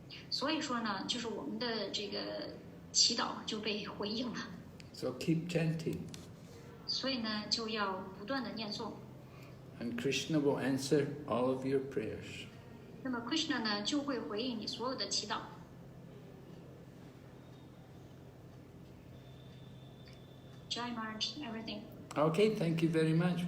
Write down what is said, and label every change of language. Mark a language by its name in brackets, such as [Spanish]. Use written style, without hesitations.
[Chinese] 所以说呢，就是我们的这个祈祷就被回应了。 [English] So keep chanting. [Chinese] 所以呢，就要不断的念诵。 [English] And Krishna will answer all of your prayers. [Chinese] 那么 Krishna 呢，就会回应你所有的祈祷。 [English] Jai Maharaj, everything. Okay, thank you very much.